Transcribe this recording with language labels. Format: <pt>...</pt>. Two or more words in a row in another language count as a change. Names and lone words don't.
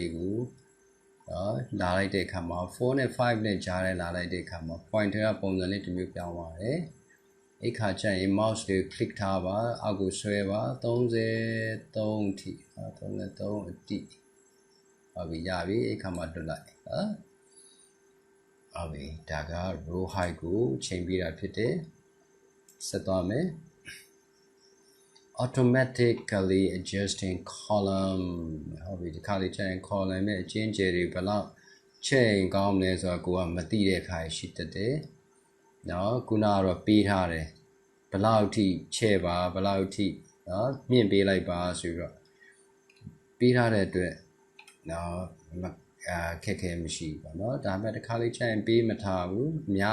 <my>လေးကိုနော်လာလိုက်တဲ့အခါမှာ4နဲ့5နဲ့ကြားထဲလာလိုက်တဲ့အခါမှာ pointer ကပုံစံလေးတစ်မျိုးပြောင်းသွားတယ်အဲ့ခါကျရင် mouse လေး click ထားပါအောက်ကိုဆွဲပါ33အထိ33အတိဟုတ်ပြီရပြီအဲ့ခါမှာတွတ်လိုက်နော်ဟုတ်ပြီဒါက</my> <en>row height</en> <my>ကိုချိန်ပြတာဖြစ်တယ်ဆက်သွားမယ်</my> <en>automatically adjusting column</en> <my>ဟုတ်ပြီဒီခါလေးချိန် column နဲ့အကျဉ်းကျယ်တွေဘယ်လောက်ချိန်ကောင်းမလဲဆိုတော့ကိုကမသိတဲ့အခါရှိတတ်တယ်နော်ခုနကတော့ပေးထားတယ်ဘယ်လောက်ထိချဲ့ပါဘယ် လောက်ထိနော်မြင့်ပေးလိုက်ပါဆိုတော့ပေးထားတဲ့အတွက်နော်ခက်ခဲမရှိဘူးပေါ့နော်ဒါပေမဲ့တစ်ခါလေးချိန်ပေးမထားဘူးအများ</my>